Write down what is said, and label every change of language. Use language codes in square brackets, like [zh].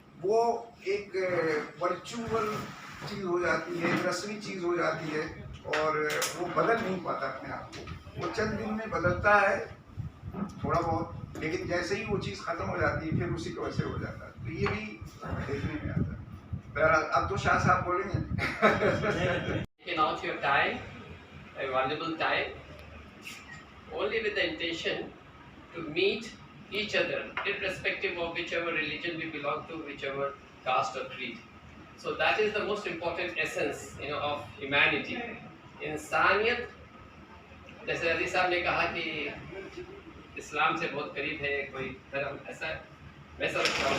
[hi] वो एक वर्चुअल चीज़ हो जाती है, एक रस्मी चीज़ हो जाती है और वो बदल नहीं पाता अपने आप को। वो चंद दिन में बदलता है थोड़ा बहुत, लेकिन जैसे ही वो चीज़ ख़त्म हो जाती है फिर उसी को वैसे हो जाता है। तो ये भी देखने में आता है। बहरहाल अब तो शाह साहब बोलेंगे। [en] Out your time, a valuable time, only with the intention to meet each other, irrespective of whichever religion we belong to, whichever caste or creed. So that is the most important essence, of humanity. [hi] इंसानियत, जैसे अली साहब ने कहा कि इस्लाम से बहुत करीब है कोई धर्म, ऐसा मैं समझता हूँ।